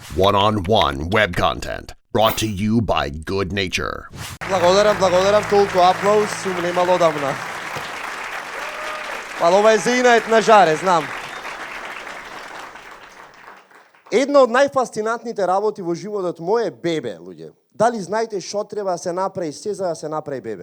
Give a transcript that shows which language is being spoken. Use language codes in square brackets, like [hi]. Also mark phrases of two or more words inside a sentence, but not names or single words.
[en] One-on-one web content brought to you by Good Nature. [mk] Благодарам, толку аплауз сум немал одамна. Ова е за инает на жаре, знам. Една од најфасцинантните работи во животот мој е бебе, луѓе. Дали знаете што треба да се направи се за да се направи бебе?